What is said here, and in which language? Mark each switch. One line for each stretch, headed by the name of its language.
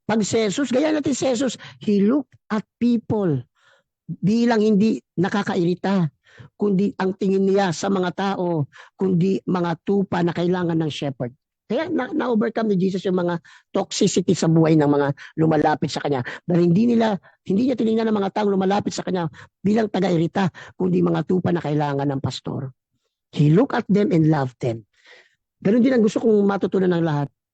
Filipino: Pag si Jesus, gaya natin si Jesus,
English: He looked at people
Filipino: bilang hindi nakakairita, kundi ang tingin niya sa mga tao, kundi mga tupa na kailangan ng shepherd. Kaya na-overcome ni Jesus yung mga toxicity sa buhay ng mga lumalapit sa Kanya. Dahil hindi niya tinignan ng mga taong lumalapit sa Kanya bilang taga-irita, kundi mga tupa na kailangan ng pastor.
English: He looked at them and loved them.
Filipino: Ganun din ang gusto kong matutunan ng lahat.